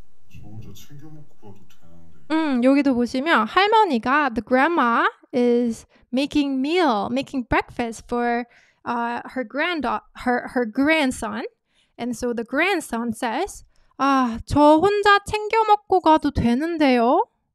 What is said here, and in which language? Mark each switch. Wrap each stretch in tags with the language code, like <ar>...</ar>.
<ko>저 혼자 챙겨 먹고 가도 되는데. 여기도 보시면 할머니가</ko> <en>the grandma is making breakfast for her grandson. And so the grandson says,</en> <ko>저 혼자 챙겨 먹고 가도 되는데요?</ko>